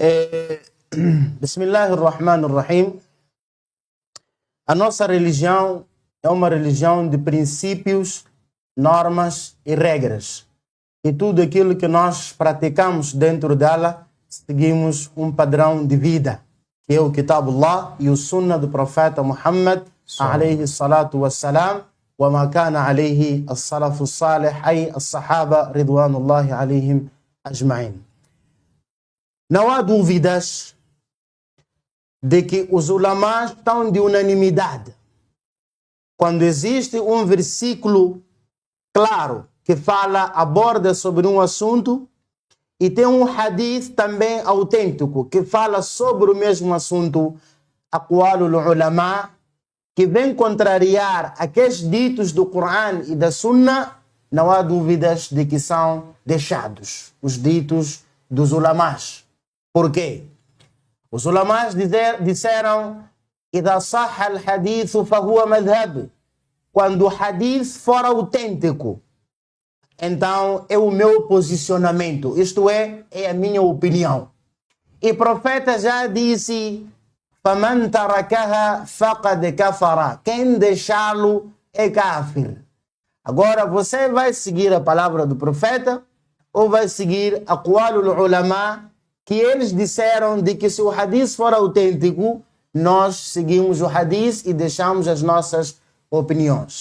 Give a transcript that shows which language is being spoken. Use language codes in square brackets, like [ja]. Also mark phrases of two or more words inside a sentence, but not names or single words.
[pt] Bismillahirrahmanirrahim. A nossa religião é uma religião de princípios, normas e regras. E tudo aquilo que nós praticamos dentro dela, seguimos um padrão de vida, que é o Kitabullah e o Sunnah do Profeta Muhammad, [ar] عليه الصلاة والسلام وما كان عليه السلف الصالح أي الصحابة رضوان الله عليهم أجمعين. [pt] Não há dúvidas de que os ulamás estão de unanimidade. Quando existe um versículo claro que aborda sobre um assunto, e tem um hadith também autêntico que fala sobre o mesmo assunto, [ar] أقوال العلماء, [pt] que vem contrariar aqueles ditos do Coran e da Sunna, não há dúvidas de que são deixados os ditos dos ulamás. Por quê? Os ulamás disseram [ar] إذا صح الحديث فهو مذهب. [pt] Quando o hadith for autêntico, então é o meu posicionamento, isto é a minha opinião. E o profeta já disse, [ar] فَمَنْ تَرَكَهَا فَقَدْ كَفَرَ. [pt] Quem deixá-lo é kafir. Agora, você vai seguir a palavra do profeta ou vai seguir a [ar] أقوال العلماء, [pt] que eles disseram de que se o hadith for autêntico, nós seguimos o hadith e deixamos as nossas opiniões.